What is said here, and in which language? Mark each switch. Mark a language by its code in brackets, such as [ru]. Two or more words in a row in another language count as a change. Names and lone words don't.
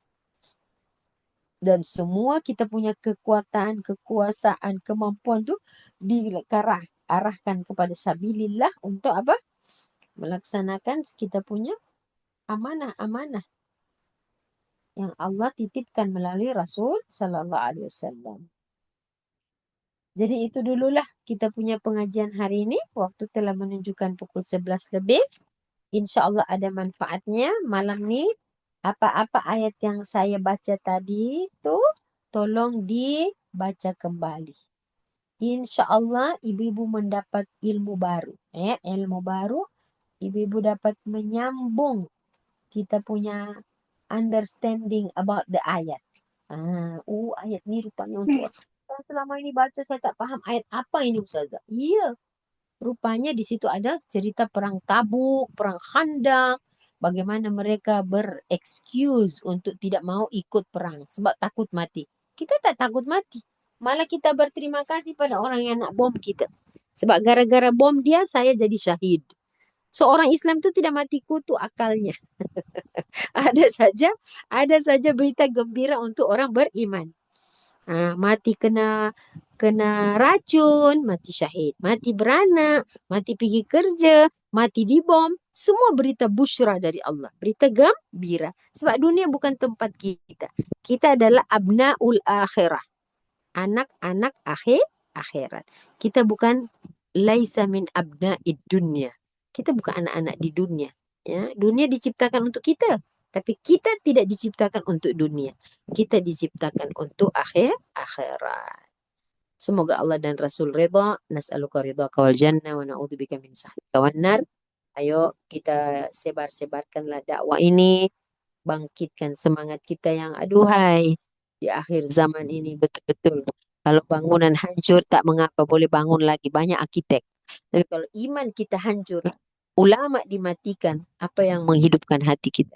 [ms] Dan semua kita punya kekuatan, kekuasaan, kemampuan tu diarahkan kepada sabilillah untuk apa? Melaksanakan kita punya amanah-amanah yang Allah titipkan melalui Rasul [ar] صلى الله عليه وسلم. [ms] Jadi itu dululah kita punya pengajian hari ini. Waktu telah menunjukkan pukul 11 lebih. [ar] إن شاء الله [ms] ada manfaatnya malam ni. Apa-apa ayat yang saya baca tadi tu tolong dibaca kembali. [ar] إن شاء الله [ms] ibu-ibu mendapat ilmu baru. Ilmu baru. Ibu-ibu dapat menyambung kita punya [en] understanding about the [ms] ayat. Ayat ni rupanya untuk selama ini baca saya tak faham ayat apa ini Ustazah. Iya. Rupanya di situ ada cerita perang Tabuk, perang Khandaq, bagaimana mereka berexcuse untuk tidak mau ikut perang sebab takut mati. Kita tak takut mati. Malah kita berterima kasih pada orang yang nak bom kita. Sebab gara-gara bom dia saya jadi syahid. Seorang Islam itu tidak mati kutu akalnya. ada saja berita gembira untuk orang beriman. Mati kena racun, mati syahid. Mati beranak, mati pergi kerja, mati di bom, semua berita busyra dari Allah, berita gembira. Sebab dunia bukan tempat kita. Kita adalah [ar] أبناء الآخرة, [ms] anak-anak akhirat. Kita bukan [ar] ليس من أبناء الدنيا. [ms] Kita bukan anak-anak di dunia. Ya, dunia diciptakan untuk kita, tapi kita tidak diciptakan untuk dunia. Kita diciptakan untuk akhirat. Semoga Allah dan Rasul ridha. [ar] نسألك رضاك والجنة ونعوذ بك من سخطك والنار. [ms] Ayo kita sebar-sebarkanlah dakwah ini, bangkitkan semangat kita yang aduhai di akhir zaman ini betul-betul. Kalau bangunan hancur tak mengapa, boleh bangun lagi, banyak arsitek. Tapi kalau iman kita hancur, ulama dimatikan, apa yang menghidupkan hati kita?